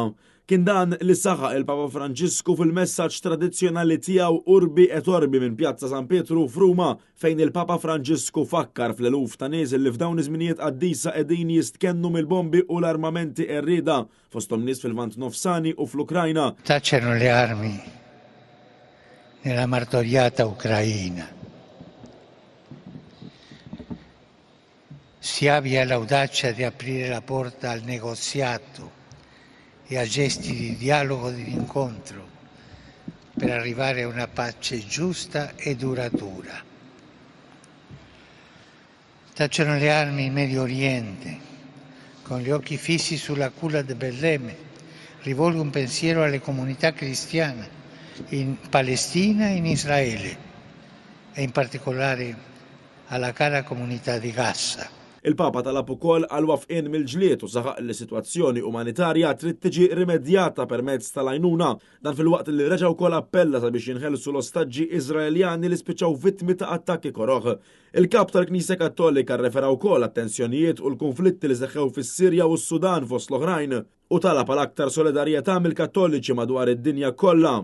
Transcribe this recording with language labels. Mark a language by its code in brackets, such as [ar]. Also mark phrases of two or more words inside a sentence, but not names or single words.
[mt] Kien dan li saħaq il-Papa Franġisku fil-messaġġ tradizzjonali tiegħu Urbi et Orbi minn Pjazza San Pietru f'Ruma fejn il-Papa Franġisku fakkar fl-eluf ta' nies li f'dawn iż-żminijiet qaddisa qegħdin jistkennu mill-bombi u l-armamenti qerrieda fosthom nies fil-Vant Nofsani u fl-Ukrajna. [it] Tacciano le armi nella martoriata Ucraina. Si abbia l'audacia di aprire la porta al negoziato e a gesti di dialogo e di incontro per arrivare a una pace giusta e duratura. Tacciano le armi in Medio Oriente, con gli occhi fissi sulla culla di Betlemme. Rivolgo un pensiero alle comunità cristiane in Palestina e in Israele e in particolare alla cara comunità di Gaza. [mt] Il-Papa talab ukoll għal wafqien mill-ġlied u saħaq li sitwazzjoni umanitarja trid tiġi rimedjata permezz tal-għajnuna. Dan fil-waqt li reġa' wkoll appella sabiex jinħelsu l-ostaġġi Iżraeljani li spiċċaw vittmi ta' attakki koroħ. Il-Kap tal-Knisja Kattolika rrefera wkoll għat-tensjonijiet u l-konflitti li seħħew fis-Sirja u s-Sudan fost l-oħrajn u talab għal aktar solidarjetà mill-Kattoliċi madwar id-dinja kollha.